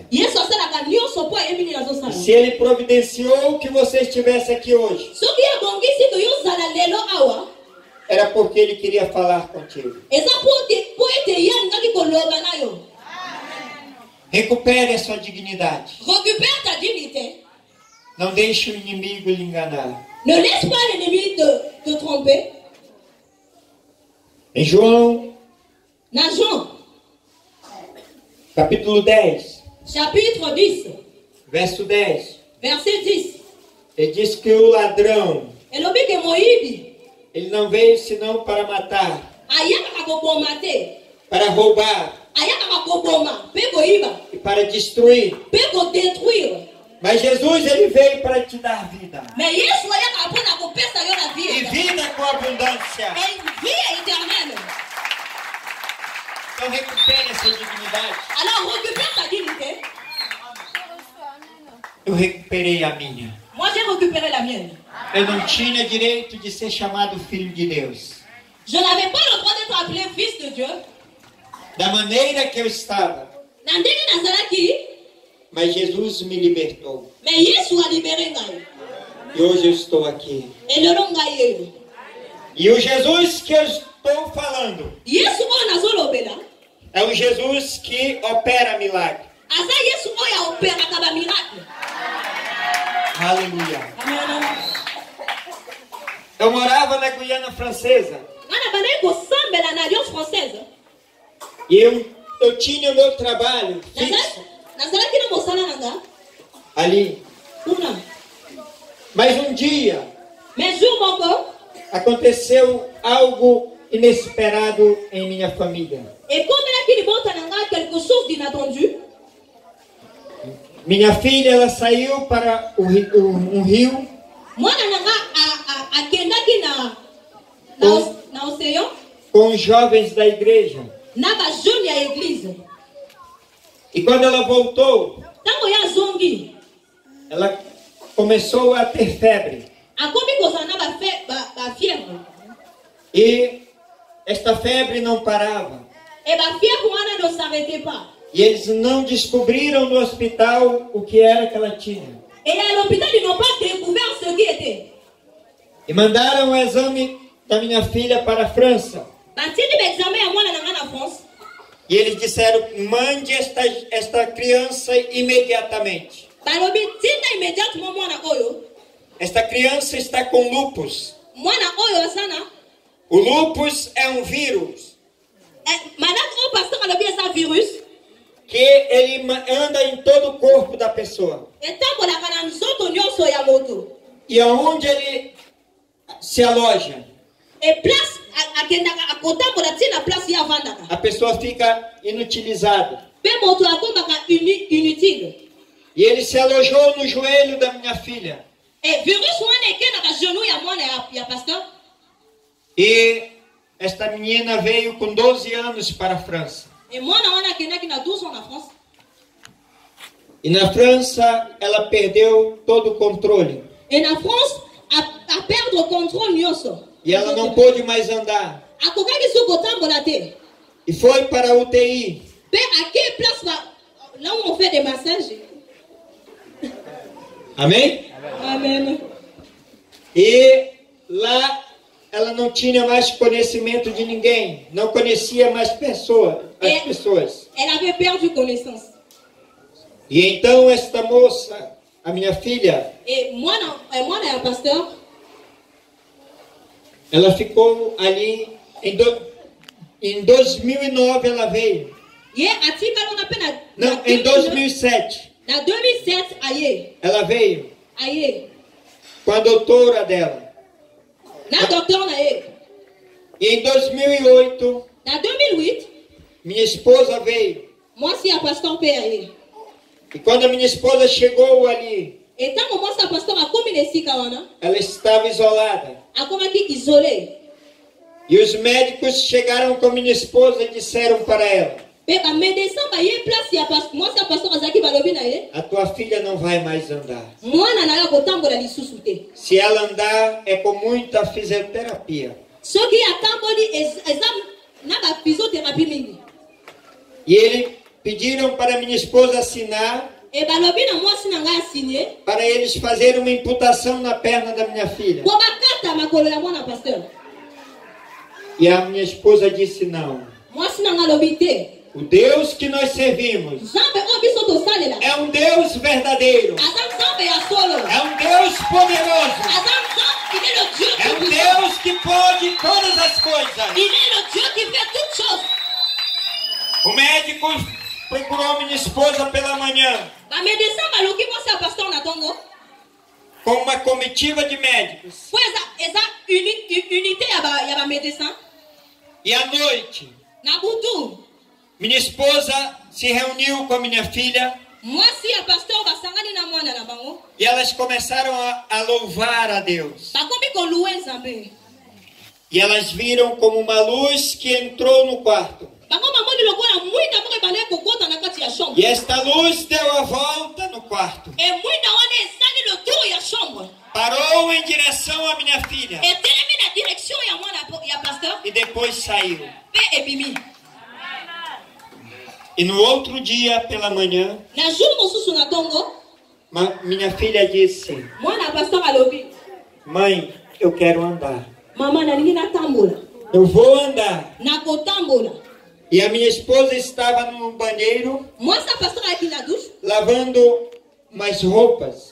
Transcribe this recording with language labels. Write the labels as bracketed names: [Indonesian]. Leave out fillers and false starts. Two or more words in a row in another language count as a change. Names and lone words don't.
[Lingala] Yesu azala ka nyonso po ayebini azosala. [Portuguese] Se ele providenciou que você estivesse aqui hoje, [Lingala] Soki abongisi to yozala lelo awa. [Portuguese] era porque ele queria falar contigo. [Lingala] Eza po ete ye ngaki koloba na yo. [Portuguese] Recupere a sua dignidade. [French] Récupère ta dignité. [Portuguese] Não deixe o inimigo lhe enganar. [French] Ne laisse pas l'ennemi te tromper. [Portuguese] Em João, [French] Dans Jean, [Portuguese] capítulo 10, [French] chapitre 10, [Portuguese] verso 10, [French] verset 10. [Portuguese] ele diz que o ladrão, [Lingala] Elobi ke moyibi. [Portuguese] ele não veio senão para matar, [Lingala] Ayaka kakoboma te. [Portuguese] para roubar [Lingala] Ayaka kakoboma. Pe koyiba. [Portuguese] e para destruir. [Lingala] Pe kodétruire. [Portuguese] Mas Jesus, ele veio para te dar vida. [Lingala] Mais Yesu ayaka mpona kopesa yo na [Portuguese] E [French] vie. [Portuguese] vida com abundância. [French] Et vie éternelle. [Portuguese] Então recupere essa dignidade. [French] Alors récupère ta dignité. [Portuguese] Eu recuperei a minha. [French] Moi j'ai récupéré la mienne. [Portuguese] Eu não tinha direito de ser chamado filho de Deus. [French] Je n'avais pas le droit d'être appelé fils de Dieu. [Portuguese] Da maneira que eu estava. [Lingala] Na ndenge nazalaki. [Portuguese] Mas Jesus me libertou. [French] Mais Yesu a libéré ngai. [Portuguese] E hoje eu estou aqui. [Lingala] Et lelo ngai yeyo. [Portuguese] E o Jesus que eu estou falando [Lingala] Yesu oyo nazolobela. [Portuguese] é o Jesus que opera milagre. [Lingala] Aza Yesu oyo aoperaka ba miracle. [Portuguese] Aleluia. [Lingala] Amen. [Portuguese] Eu morava na Guiana Francesa. [Lingala] Ana bandai kosambela na Alliance Française. [Portuguese] E eu tinha o meu trabalho fixo [Lingala] Nazalaki na mosala nanga. [Portuguese] ali. [Lingala] Kuna. [Portuguese] Mas um dia [French] Mais jour moko. [Portuguese] aconteceu algo inesperado em minha família. [French] Et comme la qui [Lingala] libota nanga [French] quelque chose d'inattendu. [Portuguese] Minha filha, ela saiu para um rio [Lingala] Mwana nanga akendaki na océan. [Portuguese] com os jovens da igreja. [Lingala] Na ba jeune ya église. [Portuguese] E quando ela voltou, [Lingala] Tango ya zongi. [Portuguese] ela começou a ter febre. [Lingala] Akomi kozana ba fièvre. [Portuguese] E esta febre não parava. [French] Et ba fièvre wana ne s'arrêtait pas. [Portuguese] E eles não descobriram no hospital o que era que ela tinha. [French] Et à l'hôpital ils n'ont pas découvert ce qui était. [Portuguese] E mandaram o exame da minha filha para a França. [Lingala] Batili ba examen ya mwana nanga na France. [Portuguese] E eles disseram, mande esta criança imediatamente. [Lingala] Balobi tinda immédiatement mwana oyo. [Portuguese] Esta criança está com lupus. [Lingala] Mwana oyo sana. [Portuguese] O lupus é um vírus [Lingala] Malade o pasteur alobi eza virus. [Portuguese] que ele anda em todo o corpo da pessoa. [Lingala] Etambolaka na nzoto nyonso ya moto. [Portuguese] E aonde ele se aloja, [Lingala] Et place akendaka akotambola tina place ya vandaka. [Portuguese] a pessoa fica inutilizada. [Lingala] Pe moto akombaka inutile. [Portuguese] E ele se alojou no joelho da minha filha. [Lingala] Et virus wana ekendaka genou ya mwana ya pasteur. [Portuguese] E esta menina veio com 12 anos para a França. [Lingala] Et mwana wana akendaki na 12 ans na France. [Portuguese] E na França ela perdeu todo o controle. [Lingala] Et na France [French] a perdre [Lingala] o contrôle nyonso. [Portuguese] E ela não pôde mais andar. [Lingala] Akokaki su kotambola te. [Portuguese] E foi para a UTI. [French] Pe à quelle place là où on fait des massages. [Portuguese] Amém? [Lingala] Amen. [Portuguese] E lá ela não tinha mais conhecimento de ninguém. Não conhecia mais as pessoas. [French] Elle avait perdu connaissance. [Portuguese] E então esta moça, a minha filha, [French] Et moi et pasteur, [Portuguese] ela ficou ali em 2009 ela veio. Não, em 2007. [Lingala] Na 2007, aïe. [Portuguese] Ela veio Aïe. com a doutora dela. [Lingala] na docteur na ye. [Portuguese] E em 2008, [Lingala] Na 2008, [Portuguese] minha esposa veio. [Lingala] mwasi ya pasteur mpe ya ye. [Portuguese] E quando a minha esposa chegou ali, [Lingala] Etango mwasi ya pasteur akomi na esika wana, [Portuguese] ela estava isolada. [Lingala] akomaki isolé. [Portuguese] E os médicos chegaram com minha esposa e disseram para ela: [Lingala] Pe ba médecin ba ye place ya mwasi ya pasteur azaki balobi na ye, [Portuguese] a tua filha não vai mais andar. [Lingala] mwana na yo kotambola lisusu te. [Portuguese] Se ela andar, é com muita fisioterapia. [Lingala] Soki atamboli eza na ba physiothérapie mingi. [Portuguese] E eles pediram para minha esposa assinar [Lingala] E balobi na mwasi na ngai asigné, [Portuguese] para eles fazerem uma imputação na perna da minha filha. [Lingala] po bakata makolo ya mwana pasteur. [Portuguese] E a minha esposa disse não. [Lingala] Mwasi na ngai alobi te. [Portuguese] O Deus que nós servimos [Lingala] Nzambe oyo biso tosalela, [Portuguese] é um Deus verdadeiro. [Lingala] aza nzambe ya solo. [Portuguese] É um Deus poderoso. [Lingala] Aza nzambe, [French] il est le Dieu [Portuguese] É [French] tout [Portuguese] um [French] puissant. [Portuguese] Deus que pode todas as coisas. [French] Il est le Dieu qui fait toutes choses. [Portuguese] O médico procurou minha esposa pela manhã [Lingala] Ba médecin baluki mwasi ya pasteur na tongo. [Portuguese] com uma comitiva de médicos. [Lingala] Po eza unité ya ba médecin. [Portuguese] E à noite, [Lingala] Na butu, [Portuguese] minha esposa se reuniu com a minha filha [Lingala] mwasi ya pasteur basangani na mwana na bango. [Portuguese] e elas começaram a louvar a Deus. [Lingala] Bakomi koluwe nzambe. [Portuguese] E elas viram como uma luz que entrou no quarto. [Lingala] Bango mamoni lokola mwinda moko ebandaki kokota na kati ya chambre. [Portuguese] E esta luz deu a volta no quarto. [Lingala] E mwinda wana ezali [French] le tour [Lingala] ya chambre. [Portuguese] Parou em direção à minha filha [Lingala] Etelemi na direction ya mwana ya pasteur. [Portuguese] e depois saiu. [Lingala] Pe ebimi. [Portuguese] E no outro dia, pela manhã, [Lingala] Na jour mosusu na tongo, [Portuguese] minha filha disse: [Lingala] mwana ya pasteur alobi, [Portuguese] mãe, eu quero andar. [Lingala] mama nalingi natambola. [Portuguese] Eu vou andar. [Lingala] Nakotambola. [Portuguese] E a minha esposa estava no banheiro [Lingala] Mwasi ya pasteur ayaki na douche [Portuguese] lavando umas roupas.